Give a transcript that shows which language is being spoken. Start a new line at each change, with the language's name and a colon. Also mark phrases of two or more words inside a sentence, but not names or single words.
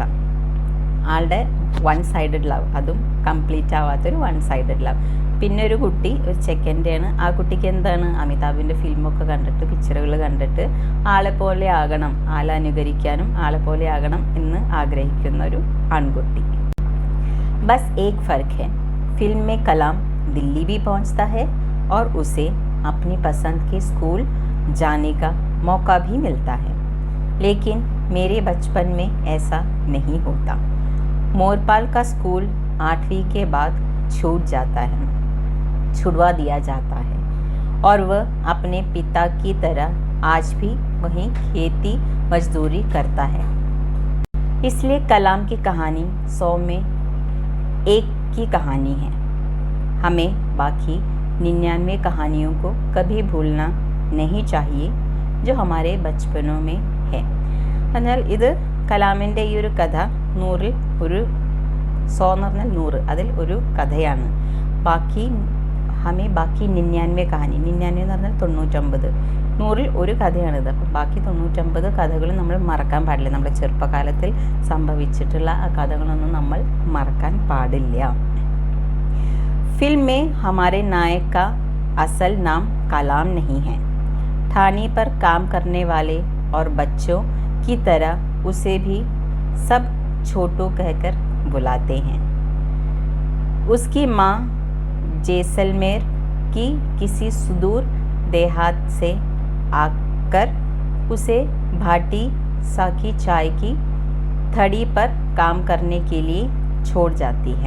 Malayalam: ആളുടെ
English: one sided love,
Malayalam: അതും കംപ്ലീറ്റ് ആവാത്തൊരു
English: one sided love.
Malayalam: പിന്നെ ഒരു കുട്ടി, ഒരു ചെക്കൻ്റെയാണ്. ആ കുട്ടിക്ക് എന്താണ്? അമിതാഭിൻ്റെ ഫിലിമൊക്കെ കണ്ടിട്ട്, പിക്ചറുകൾ കണ്ടിട്ട് ആളെപ്പോലെ ആകണം, ആളെ അനുകരിക്കാനും ആളെപ്പോലെ ആകണം എന്ന് ആഗ്രഹിക്കുന്ന ഒരു ആൺകുട്ടി.
Hindi: बस एक फ़र्क़ है, ഫിल्म में कलाम दिल्ली भी पहुंचता है और उसे अपनी पसंद के स्कूल जाने का मौका भी मिलता है. लेकिन मेरे बचपन में ऐसा नहीं होता. मोरपाल का स्कूल 8वीं के बाद छुड़वा दिया जाता है और वह अपने पिता की तरह आज भी वहीं खेती मजदूरी करता है। इसलिए कलाम की कहानी 100 में एक की कहानी है। हमें बाकी 99 कहानियों को कभी भूलना नहीं चाहिए जो हमारे बचपनों में है.
Malayalam: എന്നാൽ ഇത് കലാമിൻ്റെ ഈ ഒരു കഥ 100-ൽ ഒരു 100 എന്ന് പറഞ്ഞാൽ 100 അതിൽ ഒരു കഥയാണ്. ബാക്കി 99 കഹാനി, 99 എന്ന് പറഞ്ഞാൽ 99, 100-ൽ ഒരു കഥയാണിത്. അപ്പം ബാക്കി 99 കഥകളും നമ്മൾ മറക്കാൻ പാടില്ല. നമ്മുടെ ചെറുപ്പകാലത്തിൽ സംഭവിച്ചിട്ടുള്ള ആ കഥകളൊന്നും നമ്മൾ മറക്കാൻ പാടില്ല.
Hindi: फिल्म में हमारे नायक का असल नाम कलाम नहीं है. थाने पर काम करने वाले और बच्चों की तरह उसे भी सब छोटू कहकर बुलाते हैं. उसकी माँ जैसलमेर की किसी सुदूर देहात से आकर उसे भाटी सा की चाय की थड़ी पर काम करने के लिए छोड़ जाती है.